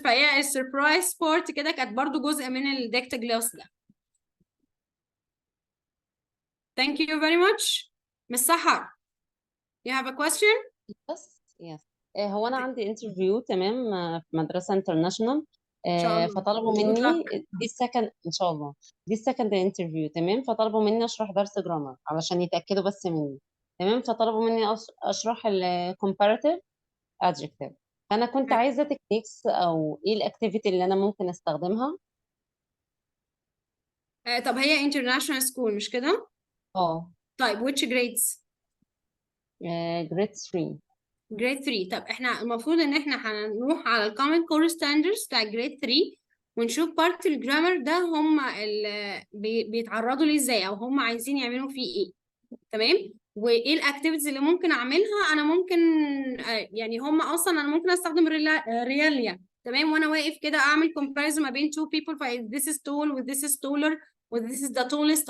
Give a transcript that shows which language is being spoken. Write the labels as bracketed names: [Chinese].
[Arabic] فهي السربرايز سبورت كده كانت برضو جزء من الديكتوجلوس ده. [English] Thank you very much. Miss Sahar, you have a question? Yes. [Arabic] هو أنا عندي انترفيو تمام في مدرسة انترناشونال. إن شاء الله. فطلبوا [English] Good [Arabic] مني [English] luck. [Arabic] دي السكند إن شاء الله، دي السكند انترفيو تمام. فطلبوا مني أشرح درس جرامر علشان يتأكدوا بس مني. تمام. فطلبوا مني أشرح ال comparative adjective. فأنا كنت عايزة تكنيكس أو إيه الأكتيفيتي اللي أنا ممكن أستخدمها. طب هي international school مش كده؟ طيب [English] which grades؟ grade 3. grade 3. [Arabic] طب احنا المفروض ان احنا هنروح على ال common core standards بتاع grade 3 ونشوف بارت الجرامر ده هم بيتعرضوا ليه ازاي، او هم عايزين يعملوا فيه ايه. تمام. وايه الاكتيفيتيز اللي ممكن اعملها. انا ممكن يعني هم اصلا انا ممكن استخدم رياليا. تمام. وانا واقف كده اعمل comparison ما بين [English] two people. this is tall و this is taller و this is the tallest.